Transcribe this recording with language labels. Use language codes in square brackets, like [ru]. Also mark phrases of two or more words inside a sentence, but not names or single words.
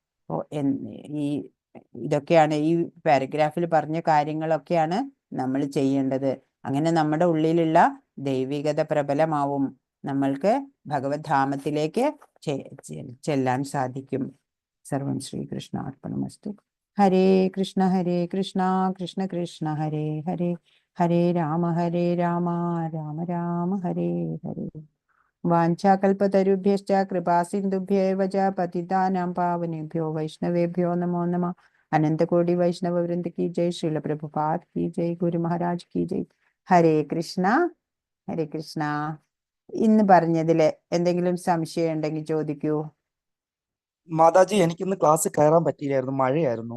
[ml] ഇതൊക്കെയാണ് ഈ പാരഗ്രാഫിൽ പറഞ്ഞ കാര്യങ്ങളൊക്കെയാണ് നമ്മൾ ചെയ്യേണ്ടത്. അങ്ങനെ നമ്മുടെ ഉള്ളിലുള്ള ദൈവികത പ്രബലമാവും, നമ്മൾക്ക് ഭഗവത് ധാമത്തിലേക്ക് ചെല്ലാൻ സാധിക്കും. [sa] സർവം ശ്രീകൃഷ്ണ അർപ്പണമസ്തു. ഹരേ കൃഷ്ണ കൃഷ്ണ കൃഷ്ണ ഹരേ ഹരേ, ഹരേ രാമ രാമ രാമ ഹരേ ഹരേ. വാഞ്ചാകൽപതരുഭ്യശ്ച കൃപാസിന്ധുഭ്യേവ ച പതിതാനാം പാവനേഭ്യോ വൈഷ്ണവേഭ്യോ നമോ നമഃ. [hi] अनंतकोटि वैष्णव वृंद की जय. श्रील प्रभुपाद की जय. गुरु महाराज की जय. [sa] ഹരേ കൃഷ്ണ ഹരേ കൃഷ്ണ. [ml] ഇന്ന് പറഞ്ഞതില് എന്തെങ്കിലും സംശയം ഉണ്ടെങ്കിൽ ചോദിക്കൂ. മാതാജി, എനിക്കിന്ന് ക്ലാസ് കയറാൻ പറ്റിയില്ലായിരുന്നു, മഴയായിരുന്നു.